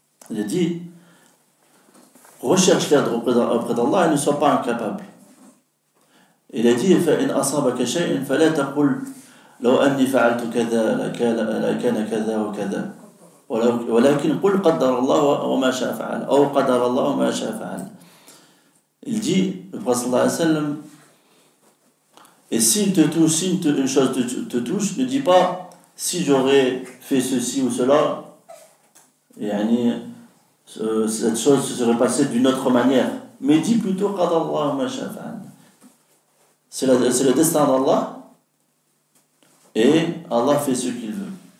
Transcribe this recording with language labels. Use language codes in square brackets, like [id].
[fr] Il a dit, recherche l'aide auprès d'Allah et ne sois pas incapable. Il a dit, [ar] فإن أصابك شيء فلا تقل لو أني فعلت كذا لكان كذا وكذا ولكن قل قدر الله وما شاء فعل أو قدر الله وما شاء فعل. [fr] Il dit, le prophète sallallahu alayhi wa sallam, et s'il te touche, si une chose te touche, ne dis pas si j'aurais fait ceci ou cela, cette chose se serait passée d'une autre manière. Mais dis plutôt [ar] qadar Allah ma sha'a fa'al. [fr] C'est le destin d'Allah et Allah fait ce qu'il veut.